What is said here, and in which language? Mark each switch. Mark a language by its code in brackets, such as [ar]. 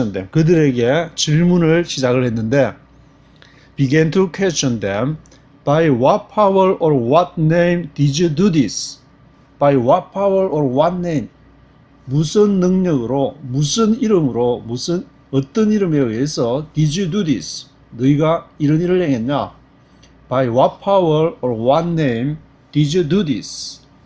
[ko] 그들에게 질문을 시작을 했는데 [en] began to question them. By what power or what name did you do this? By what power or what name? [ko] 무슨 능력으로, 무슨 이름으로, 어떤 이름에 의해서 [en] did you do this? [ko] 너희가 이런 일을 행했냐? [en] By what power or what name did you do this?